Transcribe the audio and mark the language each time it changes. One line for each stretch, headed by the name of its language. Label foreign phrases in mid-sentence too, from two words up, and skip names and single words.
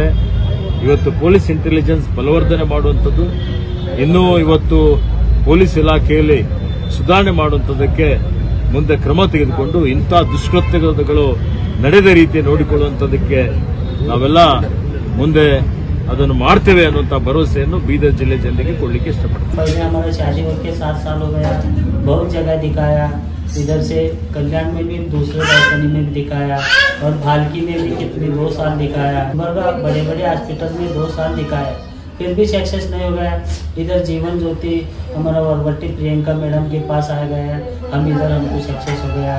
Kannada: ಇವತ್ತು
English: police intelligence
Kannada: ಬಲವರ್ಧನೆ ಮಾಡುವಂಥದ್ದು, ಇನ್ನೂ ಇವತ್ತು ಪೊಲೀಸ್ ಇಲಾಖೆಯಲ್ಲಿ ಸುಧಾರಣೆ ಮಾಡುವಂಥದ್ದಕ್ಕೆ ಮುಂದೆ ಕ್ರಮ ತೆಗೆದುಕೊಂಡು ಇಂಥ ದುಷ್ಕೃತ್ಯಗಳು ನಡೆದ ರೀತಿ ನೋಡಿಕೊಳ್ಳುವಂಥದ್ದಕ್ಕೆ ನಾವೆಲ್ಲ ಮುಂದೆ ಅದನ್ನು ಮಾಡ್ತೇವೆ ಅನ್ನುವಂಥ ಭರವಸೆಯನ್ನು ಬೀದರ್ ಜಿಲ್ಲೆ ಜನರಿಗೆ ಕೊಡಲಿಕ್ಕೆ ಇಷ್ಟಪಡ್ತೀನಿ।
Hindi: हमारा शादी होकर 7 साल हो गया, बहुत जगह दिखाया, इधर से कल्याण में भी, दूसरे राजधानी में भी दिखाया और भालकी में भी कितने 2 साल दिखाया, बड़े बड़े हॉस्पिटल में 2 साल दिखाया, फिर भी सक्सेस नहीं हो गया। इधर जीवन ज्योति हमारा वरवट्टी प्रियंका मैडम के पास आ गया, हम इधर हमको सक्सेस हो गया।